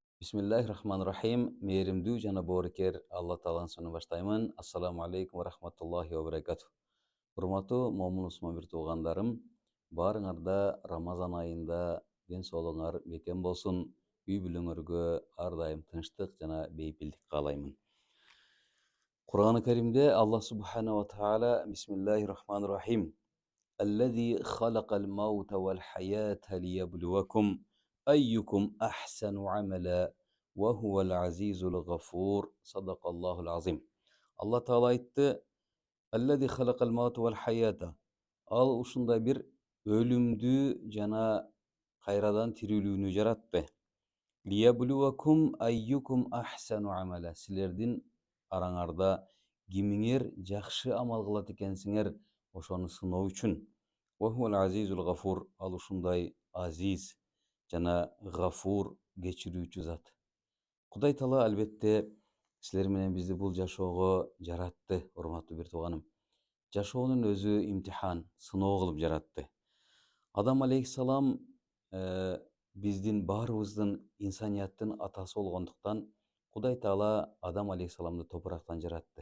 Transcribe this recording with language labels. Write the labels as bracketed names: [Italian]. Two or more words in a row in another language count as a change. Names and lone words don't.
[Arabic] Bismillahirrahmanirrahim. [Kyrgyz] Mээримдүү жана боорукер Алла Тааланын исминен баштаймын. [Arabic] السلام عليكم ورحمة الله وبركاته. [Kyrgyz] Урматтуу момун мусулман бир туугандарым, баарыңарда Рамазан айында ден соолугуңар бекем болсун. Үй бүлөңөргө ар дайым тынчтык жана бейпилдик каалаймын. Кур'ан-ы Каримде [Arabic] الله سبحانه وتعالى بسم الله الرحمن الرحيم. الذي خلق الموت والحياة ليبلوكم أيكم أحسن عملا وهو العزيز الغفور. صدق الله العظيم. [Kyrgyz] Алла Таала айтты: [Arabic] الذي خلق الموت والحياة. [Kyrgyz] Ал ушундай бир өлүмдү жана кайрадан тирүүлүүнү жаратты. [Arabic] ليبلوكم أيكم أحسن عملا. [Kyrgyz] Силердин араңарда кимиңер жакшы амал кылат экенсиңер, ошону сыноо үчүн. [Arabic] وهو العزيز الغفور. [Kyrgyz] Ал ушундай азиз жана гафур, кечирүүчү зат. Кудай Таала албетте силер менен бизди бул жашоого жаратты, урматтуу бир тууганым. Жашоонун өзү имтихан, сыноо кылып жаратты. Адам алейхиссалам биздин баарыбыздын инсанияттын атасы болгондуктан Кудай Таала Адам алейхиссаламды топурактан жаратты.